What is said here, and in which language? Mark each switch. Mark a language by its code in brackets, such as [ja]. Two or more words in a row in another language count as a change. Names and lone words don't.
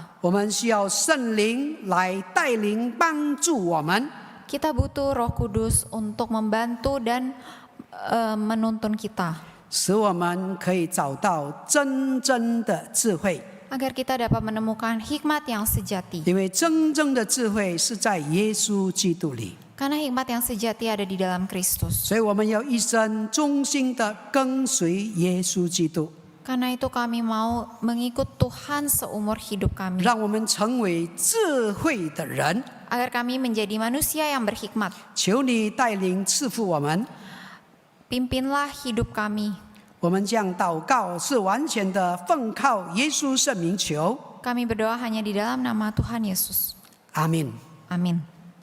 [zh] 我们需要圣灵来带领、帮助我们。 [id] Kita butuh Roh Kudus untuk membantu dan menuntun kita. [zh] 使我们可以找到真正的智慧， [id] Agar kita dapat menemukan hikmat yang sejati. [zh] 因为真正的智慧是在耶稣基督里。 [id] Karena hikmat yang sejati ada di dalam Kristus. [zh] 所以我们要一生忠心的跟随耶稣基督， [id] Karena itu kami mau mengikut Tuhan seumur hidup kami. [zh] 让我们成为智慧的人。 [id] Agar kami menjadi manusia yang berhikmat. [zh] 求你带领赐福我们。 [id] Pimpinlah hidup kami. [zh] 我们将祷告是完全的奉靠耶稣圣名求， [id] Kami berdoa hanya di dalam nama Tuhan Yesus. [zh] amin。 [id] Amin.